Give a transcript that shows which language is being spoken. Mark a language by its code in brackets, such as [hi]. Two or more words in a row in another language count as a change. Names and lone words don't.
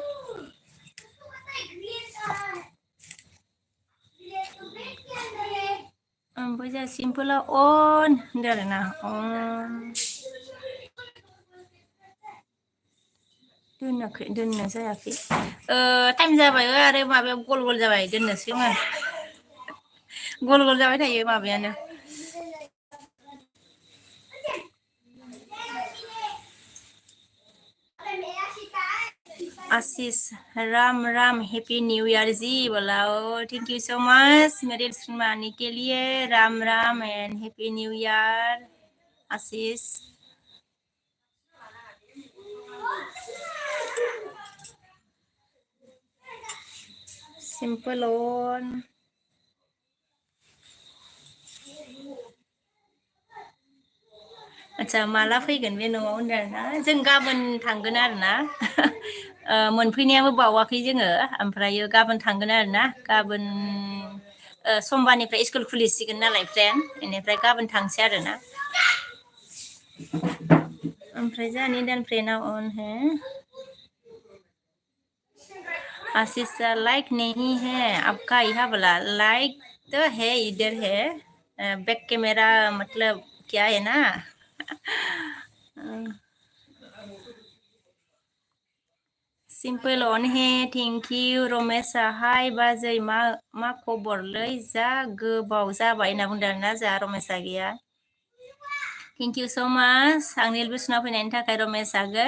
[brx] ओमफ्राय जोंहा सिम्पोला अन होनदों आरोना, अन दोननो जायाखै। टाइम जाबाय आरो माबायाव गल गल जाबाय, दोननोसै आङो। गल गल जाबाय थायो माबायानो। [hi] आशीष राम राम, [en] happy New Year [hi] जी बोला। ओ [en] thank you so much [hi] मेरे दर्शन आने के लिए। राम राम [en] and happy New Year आशीष। [brx] सिम्पल अन आच्छा, माला फैगोन बे न'आव होनदों आरोना। जों गाबोन थांगोन आरोना। मोनफैनायाबो बावाखै जोङो, ओमफ्रायो गाबोन थांगोन आरोना। गाबोन समबारनिफ्राय स्कुल खुलिसिगोन नालाय फ्रेन्ड, बेनिफ्राय गाबोन थांसै आरोना। ओमफ्राय जोंहा नीडन फ्रेन्डआ अन है। [hi] आशीष लाइक नहीं है आपका यहाँ बोला। लाइक तो है, इधर है, बैक कैमरा मतलब क्या है ना। [brx] सिम्पोल अन है, [en] thank you [brx] रमेशआ। हाय बाजै, मा खबरलै, जा गोबाव जाबाय होनना बुंदों आरोना, जा रमेशआ गैया। [en] thank you so much [brx] आंनि एलबिसनाव फैनायनि थाखाय रमेश आगै।